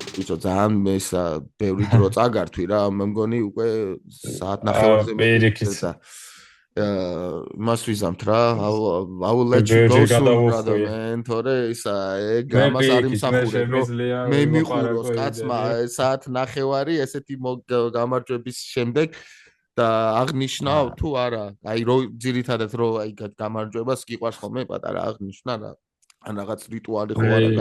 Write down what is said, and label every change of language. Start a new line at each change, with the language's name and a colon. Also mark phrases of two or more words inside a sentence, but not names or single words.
Georgian: ბიჭო ძალიან ესა ბევრი დრო წაგართვი რა მე მგონი უკვე საათ ნახევარზე მეტი და მას ვიზამთ რა
English: I will let you go soon brother man
Georgian: თორე ისა ეგ ამას არ იმსახურებ რომ მე მიყუროს კაცმა საათ ნახევარი ესეთი გამარჯვების შემდეგ და აღნიშნავ თუ არა აი რო ძირითადად რო აი გამარჯვებას გიყვარს ხოლმე პატარა აღნიშნა რა ან რაღაც რიტუალი ხო არა